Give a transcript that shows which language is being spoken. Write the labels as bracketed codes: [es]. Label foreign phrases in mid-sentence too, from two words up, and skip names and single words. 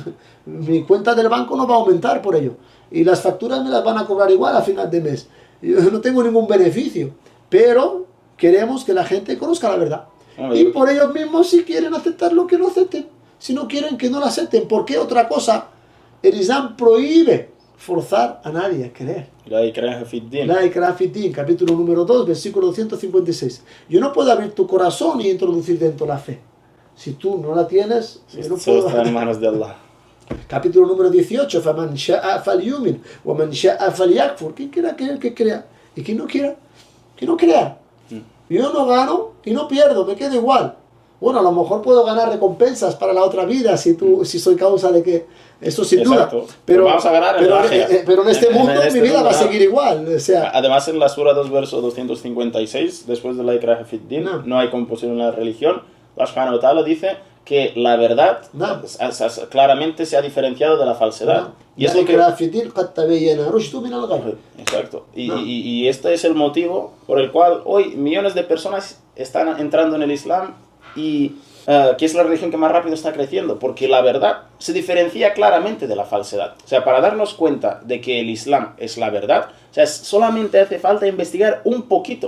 [es] Mi cuenta del banco no va a aumentar por ello y las facturas me las van a cobrar igual a final de mes. Yo no tengo ningún beneficio, pero queremos que la gente conozca la verdad. Y por ellos mismos, si quieren aceptarlo, que lo acepten. Si no quieren, que no lo acepten. ¿Por qué otra cosa? El Islam prohíbe forzar a nadie a creer. [ar] لا إكراه في الدين. لا إكراه في الدين, [es] capítulo número 2, versículo 256. Yo no puedo abrir tu corazón y introducir dentro la fe. Si tú no la tienes, yo no Solo puedo. está en manos de Allah. Capítulo número 18. [ar] فَمَنْ شَاءَ فَلْيُؤْمِنْ وَمَنْ شَاءَ فَلْيَكْفُرْ. [es] ¿Quién quiera creer, que crea? Y quien no quiera, que no crea. Yo no gano y no pierdo, me quedo igual. Bueno, a lo mejor puedo ganar recompensas para la otra vida si soy causa de que... Eso sin Exacto. duda. Pero Vamos a ganar en la ágera. pero en este mundo este mi vida mundo, va a claro. seguir igual. O sea, Además, en la Sura 2, verso 256, después de [ar] لا إكراه في الدين, [es] No. no hay compulsión en la religión. Allah subhanahu wa ta'ala dice que la verdad No. claramente se ha diferenciado de la falsedad. Y es lo que... [ar] إكراه في الدين قد تبين الرشد من الغي. [es] Exacto. No. Y este es el motivo por el cual hoy millones de personas están entrando en el Islam y que es la religión que más rápido está creciendo, porque la verdad se diferencia claramente de la falsedad. O sea, para darnos cuenta de que el Islam es la verdad, o sea, solamente hace falta investigar un poquito.